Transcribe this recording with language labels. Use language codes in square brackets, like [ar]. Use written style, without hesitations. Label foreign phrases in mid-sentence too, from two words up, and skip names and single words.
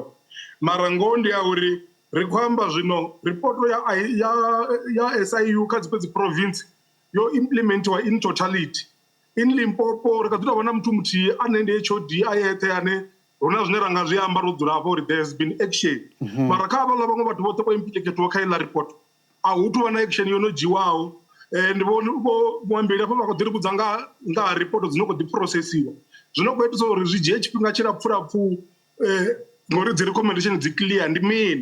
[ve] Mara ngoho ndi ya uri ri khou amba zwino ripoto ya SIU kha dzi province yo implementiwa [en] in totality. [ve] In Limpopo ri kha ḓi tou vhona muthu muthihi ane ndi HOD a yeṱhe ane hu na zwine ra nga zwi amba ro dzula hafho uri [en] there has been action. [ve] Mara kha havhaḽa vhaṅwe vhathu vhoṱhe vho implicatiwa kha iḽa report a hu tou vha na action yo no dzhiwaho. Ndi vhona muambeli hafho vha khou ḓi ri vhudza nga ha report dzi no khou ḓi processiwa. Zwino khou itisa uri zwi dzhie tshifhinga tshilapfhu ngori dzi recommendation dzi clear ndi mini.